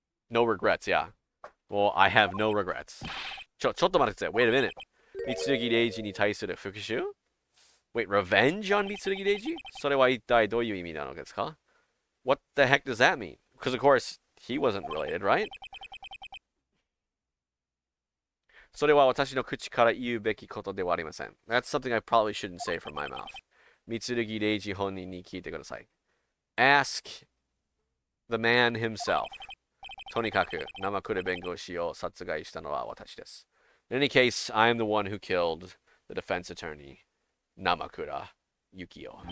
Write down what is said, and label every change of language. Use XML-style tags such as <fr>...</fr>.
<en>No regrets, yeah. Well, I have no regrets.</en> <ja>ちょっと待ってください</ja> <en>Wait a minute.</en> <ja>三剣礼二に対する復讐</ja> <en>Wait, revenge on</en> <ja>三剣礼二それは一体どういう意味なのですか</ja> <en>What the heck does that mean? Because of course, he wasn't related, right?</en> <ja>それは私の口から言うべきことではありません</ja> <en>That's something I probably shouldn't say from my mouth.</en> <ja>三剣礼二本人に聞いてください</ja> <en>Ask the man himself</en> <ja>とにかく生倉弁護士を殺害したのは私です</ja> <en>In any case, I am the one who killed the defense attorney 生倉幸雄</en>